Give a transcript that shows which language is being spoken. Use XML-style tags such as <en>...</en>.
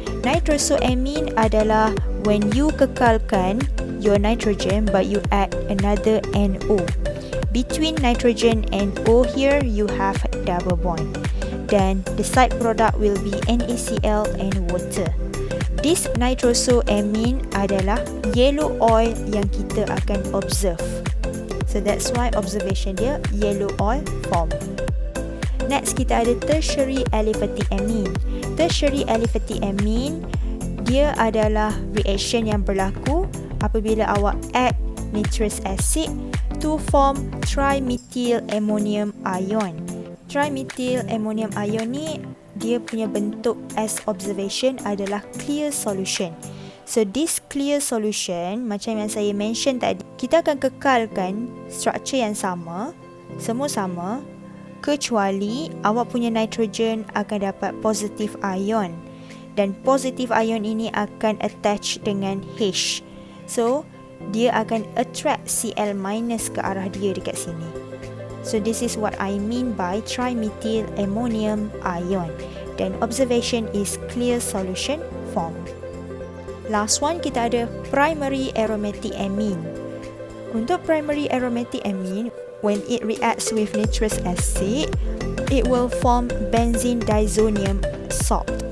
<en>Nitrosoamine</en> <ms>adalah</ms> <en>when you</en> <ms>kekalkan</ms> <en>your nitrogen but you add another NO. Between nitrogen and O here, you have double bond. Then the side product will be NaCl and water. This nitrosoamine</en> <ms>adalah</ms> <en>yellow oil</en> <ms>yang kita akan</ms> <en>observe. So that's why observation</en> <ms>dia</ms> <en>yellow oil form. Next,</en> <ms>kita ada</ms> <en>tertiary aliphatic amine. Tertiary aliphatic amine,</en> <ms>dia adalah</ms> <en>reaction</en> <ms>yang berlaku apabila awak</ms> <en>add nitrous acid to form trimethyl ammonium ion. Trimethyl ammonium ion</en> <ms>ni dia punya bentuk</ms> <en>as observation</en> <ms>adalah</ms> <en>clear solution. So this clear solution,</en> <ms>macam yang saya</ms> <en>mention</en> <ms>tadi, kita akan kekalkan struktur yang sama, semua sama, kecuali awak punya nitrogen akan dapat</ms> <en>positive ion.</en> <ms>Dan</ms> <en>positive ion</en> <ms>ini akan</ms> <en>attach</en> <ms>dengan H. So, dia akan</ms> <en>attract</en> <ms>Cl- ke arah dia dekat sini.</ms> <en>So, this is what I mean by trimethyl ammonium ion.</en> <ms>Dan</ms> <en>observation is clear solution form. Last one,</en> <ms>kita ada</ms> <en>primary aromatic amine.</en> <ms>Untuk</ms> <en>primary aromatic amine, when it reacts with nitrous acid, it will form benzene disonium salt.</en>